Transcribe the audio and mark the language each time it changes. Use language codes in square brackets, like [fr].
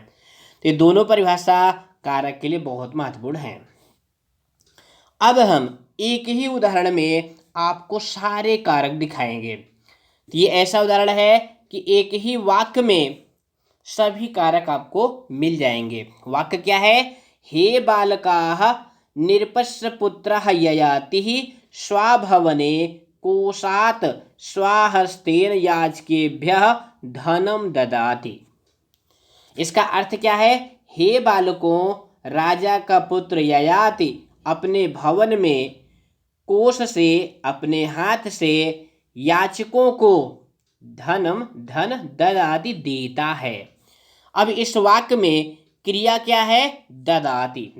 [hi] तो ये दोनों परिभाषा कारक के लिए बहुत महत्वपूर्ण है। अब हम एक ही उदाहरण में आपको सारे कारक दिखाएंगे। तो ये ऐसा उदाहरण है कि एक ही वाक्य में सभी कारक आपको मिल जाएंगे। वाक्य क्या है? [sa] हे बालकाः निरपस्य पुत्रः ययातिः स्वाभवने कोशात् स्वहस्तेन याचकेभ्यः धनं ददाति। [hi] इसका अर्थ क्या है? हे बालकों, राजा का पुत्र ययाति अपने भवन में कोष से, अपने हाथ से याचकों को धन ददाति देता है। अब इस वाक्य में क्रिया क्या है? ददाति।